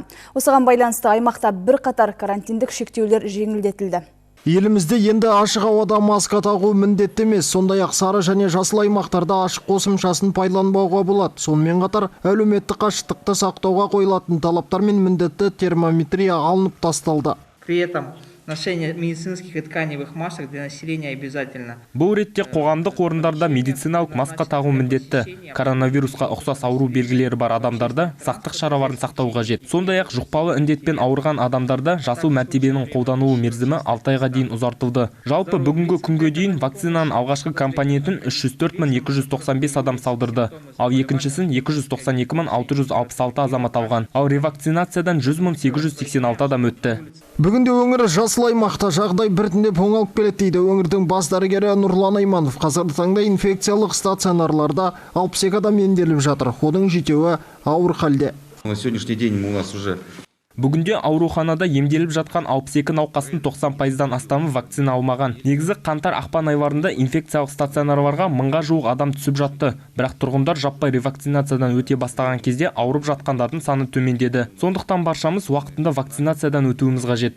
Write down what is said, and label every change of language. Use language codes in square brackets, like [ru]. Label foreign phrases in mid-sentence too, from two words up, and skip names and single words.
[kk] Осыған байланысты аймақта бірқатар карантиндік шектеулер жеңілдетілді. Елімізде енді ашық ауада маска тағу міндетті емес, сондай-ақ сары және жасыл аймақтарда ашық қосымшасын пайдаланбауға болады. Сонымен қатар әлеуметтік қашықтықты сақтауға қойылатын талаптар мен міндетті термометрия алынып тасталды. [ru] При этом ношение медицинских и тканевых масок для населения обязательно. [kk] Бұл ретте қоғамдық орындарда медициналық маска тағу міндетті. Коронавирусқа ұқсас ауру белгілері бар адамдарда сақтық шараларын сақтау қажет. Сондай-ақ жұқпалы індетпен ауырған адамдарда жасыл мәртебенің қолданылу мерзімі 6 айға дейін ұзартылды. Жалпы бүгінгі күнге дейін вакцинаның алғашқы компонентін 304.295 адам салдырды, ал екіншісін 292.666 азамат алған. Ал ревакцинациядан 100.886 адам өтті. Бүгінде өңір жасыл аймақта жағдай біртіндеп оңалып келеді дейді өңірдің бас дәрігері Нұрлан Айманов. Қазіргі таңда инфекциялық стационарларда 62 адам емделіп жатыр. Оның 7-і ауыр халде. [ru] На сегодняшний день у нас уже [kk] Бүгінде ауруханада емделіп жатқан 62 науқастың 90%-дан астамы вакцина алмаған. Негізі қаңтар-ақпан айларында инфекциялық стационарларға 1000-ға жуық адам түсіп жатты. Бірақ тұрғындар жаппай ревакцинациядан өте бастаған кезде ауырып жатқандардың саны төмендеді. Сондықтан баршамыз уақытында вакцинациядан өтуіміз қажет.